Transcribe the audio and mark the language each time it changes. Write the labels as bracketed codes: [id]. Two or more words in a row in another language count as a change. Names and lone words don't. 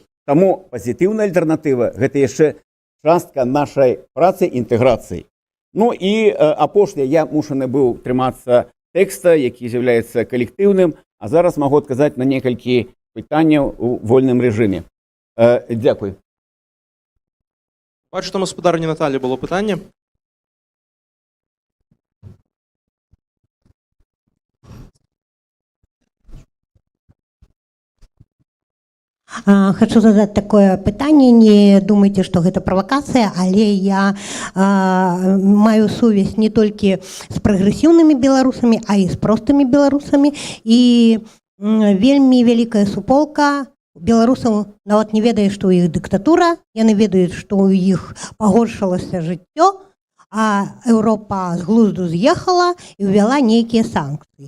[be] Таму пазітыўная альтэрнатыва гэта яшчэ частка нашай працы інтэграцыі. Ну і апошняе, я мушаны быў трымацца тэкста, які з'яўляецца калектыўным, а зараз магу адказаць на некалькі пытанняў у вольным рэжыме. Дзякуй. [uk] Бачу, там у спадарні Наталі було питання. [be] Хочу задать такое пытанне, не думайте, что гэта правакацыя, але я маю сувязь не толькі з прагрэсіўнымі беларусамі, а і з простымі беларусамі, і вельмі вялікая суполка беларусаў нават не ведае, што ў іх дыктатура, яны ведаюць, што ў іх пагоршылася жыццё, а Еўропа з глузду з'ехала і ўвяла нейкія санкцыі.